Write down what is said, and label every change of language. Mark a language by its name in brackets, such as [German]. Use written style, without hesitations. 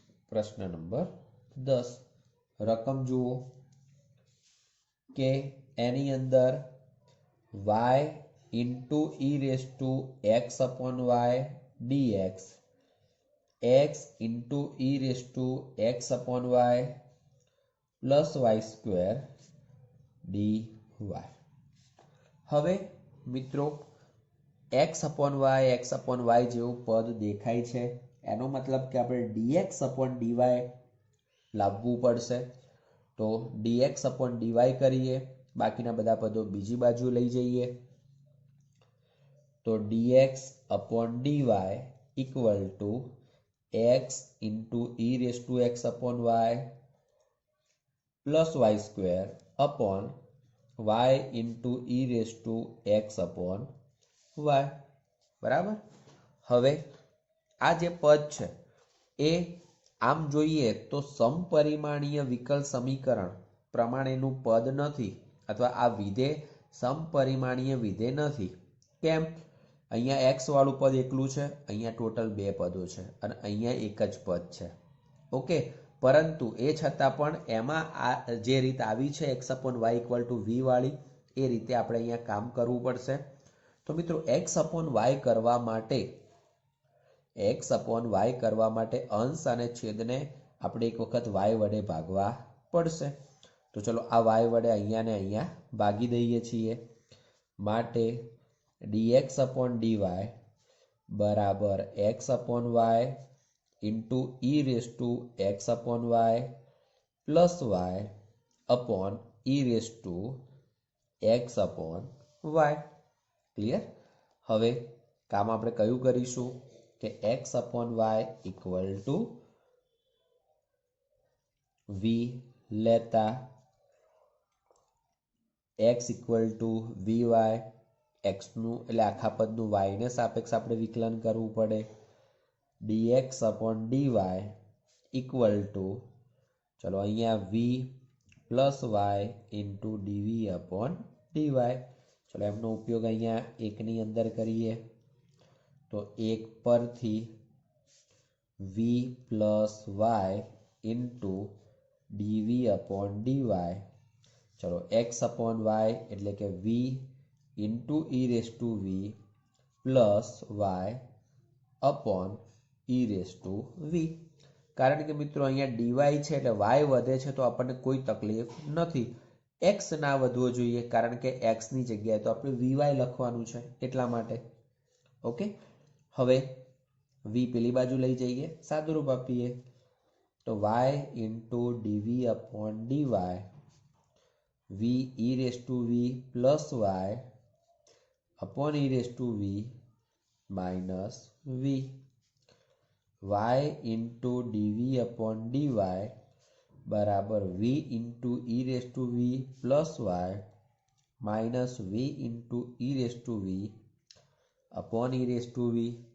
[Gujarati] પ્રશ્ન નંબર 10 રકમ જુઓ કે એની અંદર [English] y into e raised to x upon y dx x into e raise to x upon y plus y square d y. [Gujarati] હવે મિત્રો [English] x upon y [Gujarati] જેવું પદ દેખાય છે, એનો મતલબ કે આપણે [English] dx upon dy [Gujarati] લાવવું પડશે। [English] તો dx upon dy [Gujarati] કરીએ, બાકીના બધા પદો બીજી બાજુ લઈ જઈએ તો [English] dx upon dy equal to x into e raise to x upon y plus y square upon y into e raise to x upon y. [Gujarati] बराबर। હવે આ જે પદ છે એ આમ જોઈએ તો સમપરિમાણીય વિકલ સમીકરણ પ્રમાણેનું પદ નથી, અથવા આ વિધેય સમપરિમાણીય વિધેય નથી। કેમ? અહીંયા x વાળું પદ એકલું છે, અહીંયા ટોટલ બે પદો છે અને અહીંયા એક જ પદ છે। ઓકે, પરંતુ એ છતાં પણ એમાં આ જે રીત આવી છે [English] x upon y equal to v [Gujarati] વાળી, એ રીતે આપણે અહીંયા કામ કરવું પડશે। તો મિત્રો [English] x upon y [Gujarati] કરવા માટે અંશ અને છેદને આપણે એક વખત y વડે ભાગવા પડશે। તો ચલો આ y વડે અહીંયા ને અહીંયા ભાગી દઈએ છીએ। [English] માટે dx upon dy बराबर x upon y into e raise to x upon y plus y upon e raise to x upon y. Clear? [Gujarati] હવે કામ આપણે કયું કરીશું કે [English] x upon y equal to v [Gujarati] લેતા [English] x equal to vy, [Gujarati] x નું એટલે આખા પદનું y ને સાપેક્ષ આપણે વિકલન કરવું પડે। [English] dx upon dy equal to चलो અહીંયા v plus y into dv upon dy। [Gujarati] चलो એમનો ઉપયોગ અહીંયા એકની અંદર કરીએ તો એક પરથી [English] v plus y into dv upon dy। चलो x upon y એટલે કે v into e raise to v plus y upon e raise to v। [Gujarati] कारण के मित्रों अहींया dy છે એટલે y વધે છે તો આપણને કોઈ તકલીફ નથી। x ના વધવો જોઈએ કારણ કે x ની જગ્યાએ તો આપણે vy લખવાનું છે એટલા માટે। ઓકે, હવે v પેલી બાજુ લઈ જઈએ, સાદુરૂપ આપીએ તો [English] y into dv upon dy v e raise to v plus y upon e raise to v minus v y into dv upon dy बराबर v into e raise to v plus y minus v into e raise to v upon e raise to v।